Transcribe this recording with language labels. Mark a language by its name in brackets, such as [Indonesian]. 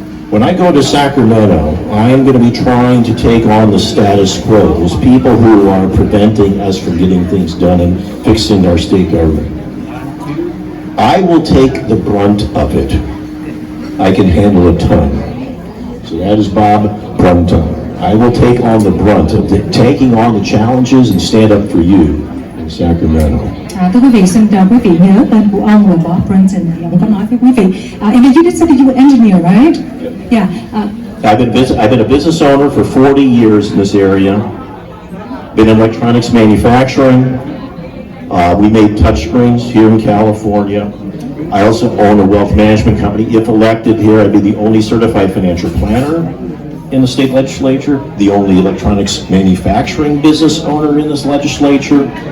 [English] When I go to Sacramento, I am going to be trying to take on the status quo, those people who are preventing us from getting things done and fixing our state government. I will take the brunt of it. I can handle a ton. So that is Bob Brunton. I will take on the brunt of taking on the challenges and stand up for you in Sacramento. [Vietnamese] Thưa quý vị, xin quý vị nhớ tên của ông là Bob Brunton. Ông có nói với quý vị. [English] And you did say that you were an engineer, right? Yeah. I've been a business owner for 40 years in this area. Been in electronics manufacturing. We made touchscreens here in California. I also own a wealth management company. If elected here, I'd be the only certified financial planner in the state legislature, the only electronics manufacturing business owner in this legislature.